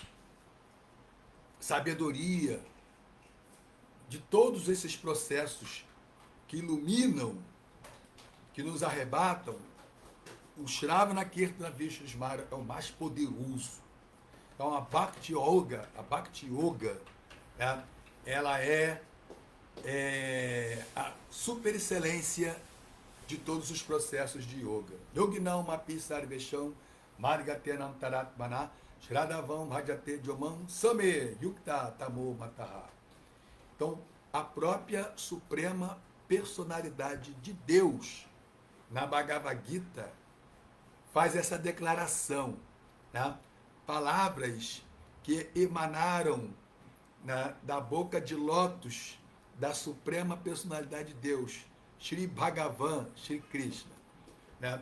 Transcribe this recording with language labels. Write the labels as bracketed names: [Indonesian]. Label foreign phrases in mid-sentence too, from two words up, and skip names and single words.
[Portuguese] sabedoria, de todos esses processos que iluminam, que nos arrebatam, o [Sanskrit] श्रवण कीर्तन विष्णु स्मरण [Portuguese] é o mais poderoso. Então a Bhakti Yoga, ela é a super excelência de todos os processos de yoga. [Sanskrit] योगिनामपि सर्वेषां मद्गतेनान्तरात्मना श्रद्धावान् भजते यो मां स मे युक्ततमो मतः. [Portuguese] Então, a própria Suprema Personalidade de Deus, na Bhagavad Gita, faz essa declaração, né? Palavras que emanaram, né, da boca de lótus da Suprema Personalidade de Deus, Shri Bhagavan, Shri Krishna, né?